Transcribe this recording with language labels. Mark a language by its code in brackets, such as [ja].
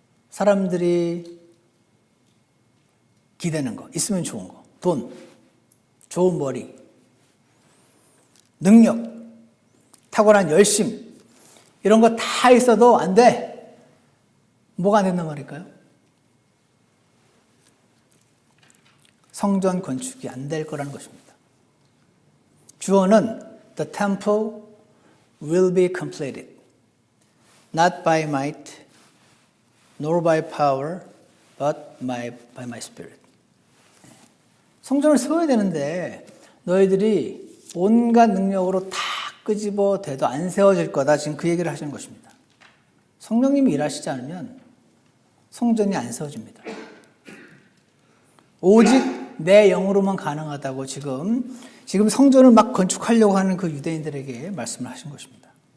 [ko] 사람들이 기대는 거, 있으면 좋은 거, 돈, 좋은 머리, 능력, 탁월한 열심 이런 거 다 있어도 안 돼. 뭐가 안 된단 말일까요? 성전 건축이 안 될 거라는 것입니다. 주어는 [en] the temple will be completed, not by might, nor by power, but by my spirit. [ko] 성전을 세워야 되는데 너희들이 온갖 능력으로 다 끄집어 대도 안 세워질 거다. 지금 그 얘기를 하시는 것입니다. 성령님이 일하시지 않으면 성전이 안 세워집니다. 오직 내 영으로만 가능하다고 지금 성전을 막 건축하려고 하는 그 유대인들에게 말씀을 하신 것입니다.